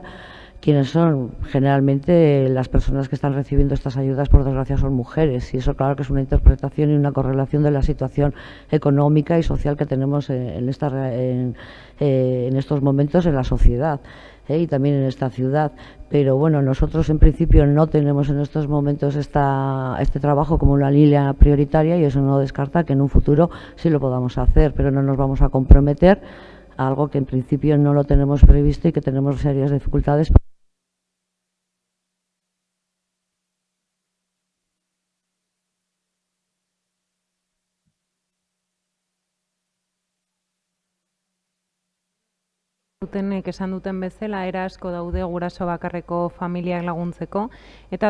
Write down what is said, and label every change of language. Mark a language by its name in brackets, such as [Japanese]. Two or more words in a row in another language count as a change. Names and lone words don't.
[Spanish] Quienes son generalmente las personas que están recibiendo estas ayudas, por desgracia, son mujeres, y eso claro que es una interpretación y una correlación de la situación económica y social que tenemos en estos momentos en la sociedad y también en esta ciudad. Pero bueno, nosotros en principio no tenemos en estos momentos este trabajo como una línea prioritaria, y eso no descarta que en un futuro sí lo podamos hacer, pero no nos vamos a comprometer a algo que en principio no lo tenemos previsto y que tenemos serias dificultades. [Basque] Dutenek esan duten bezala, era asko daude guraso bakarreko familiak laguntzeko, eta